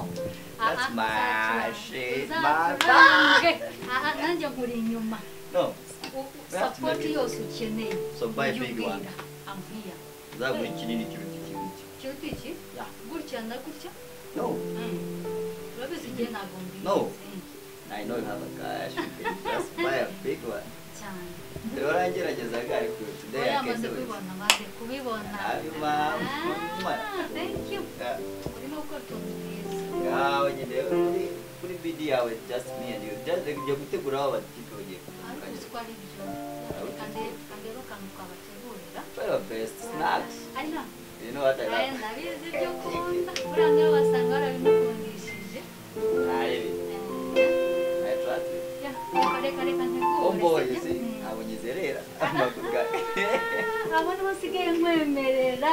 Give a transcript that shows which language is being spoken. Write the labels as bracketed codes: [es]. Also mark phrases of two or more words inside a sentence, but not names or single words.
[en] That's my shit, my [rw] Uzacurange. Nanjye nkuri inyuma. [en] No, [rw] Support yose ukeneye. [en] So buy [rw] ujye [en] big one. ubwira. I'm here. [rw] uzagura ikinini kiruta ikindi. Kiruta iki? [en] Yeah. [rw] Gutya na gutya? [en] No, [rw] Urabizi igihe ntabwo mbizi. [en] No. I know you have a cash, you can just buy a big one. [rw] Cyane. Rero urangeragezaga ariko [en] today I [rw] Amaze [en] can do it. [rw] kubibona, amaze kubibona. [en] Happy mom. Thank you. Yeah. [rw] Urimo gukora utuntu twiza. Ngaho nyine kuri BD yawe [en] just me and you. [rw] Just ujya gutegura aho batipe bagiye Ariko uzi ko ari ibyo. Kandi rero kantu twabategurira. [en] Try your best. Snacks. I know. You know what I love? [rw] Ndabizi ibyo ukunda. Buriya niyo wasanga warabimukundishije. [en] I trust you. [rw] Reka ntegure. [en] Homeboy, you see? [rw] Ntabwo nyizerera. Amaguru gawe. Abo nibo nsigaye nkwemerera.